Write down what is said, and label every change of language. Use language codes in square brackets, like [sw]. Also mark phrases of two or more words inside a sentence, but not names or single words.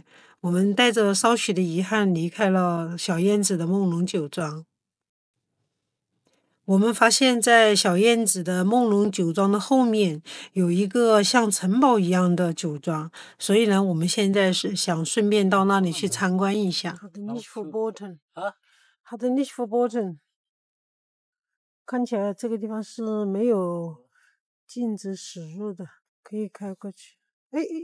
[zh] 我们带着稍许的遗憾离开了小燕子的梦龙酒庄。我们发现在小燕子的梦龙酒庄的后面有一个像城堡一样的酒庄，所以呢，我们现在是想顺便到那里去参观一下。 [de] Hat nicht verboten， [zh] 看起来这个地方是没有禁止驶入的，可以开过去。哎，